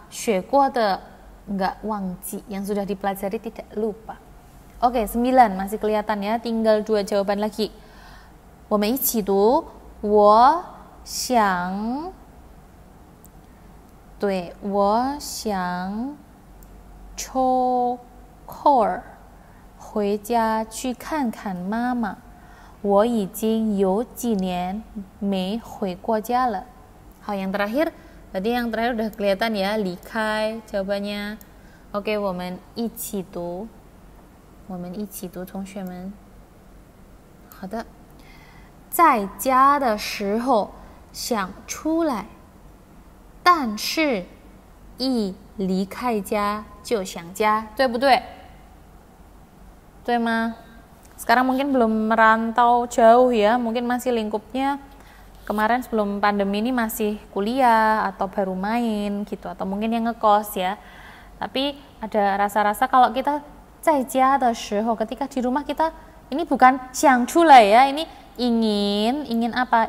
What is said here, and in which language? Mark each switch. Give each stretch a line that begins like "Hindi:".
Chinese: 学过的
Indonesian: nggak
Chinese: 忘记,
Indonesian: yang sudah dipelajari tidak lupa. Oke, 9 masih kelihatan ya, tinggal 2 jawaban lagi.
Chinese: 我们一起读。我想抽空儿回家去看看妈妈。我已经有几年没回过家了。好，
Indonesian: yang terakhir, tadi yang terakhir udah kelihatan ya, likai jawabannya. Oke,
Chinese: 我们一起读，同学们。好的，在家的时候想出来，但是一离开家就想家，对不对？对吗？
Indonesian: Sekarang mungkin belum merantau jauh ya, mungkin masih lingkupnya kemarin sebelum pandemi ini masih kuliah atau baru main gitu, atau mungkin yang ngekos ya. Tapi ada rasa-rasa kalau kita
Chinese: 在家的时候,
Indonesian: ketika di rumah kita, ini bukan
Chinese: 想出来
Indonesian: ya, ini ingin apa?